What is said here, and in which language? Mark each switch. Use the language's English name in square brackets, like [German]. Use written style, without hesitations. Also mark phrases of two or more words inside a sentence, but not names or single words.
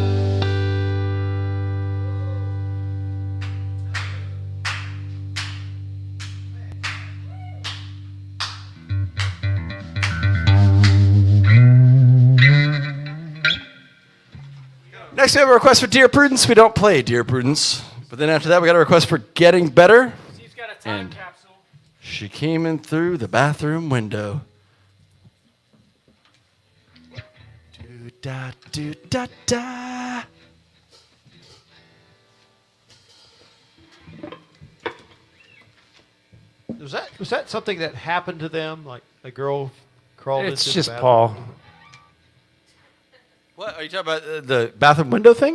[English] Next, we have a request for Dear Prudence. We don't play Dear Prudence. But then after that, we got a request for Getting Better. Steve's got a time And capsule. she came in through the bathroom window. Do da do da da. Was that something that happened to them? Like a girl crawled It's into just the bathroom? Paul. What are you talking about? The bathroom window thing?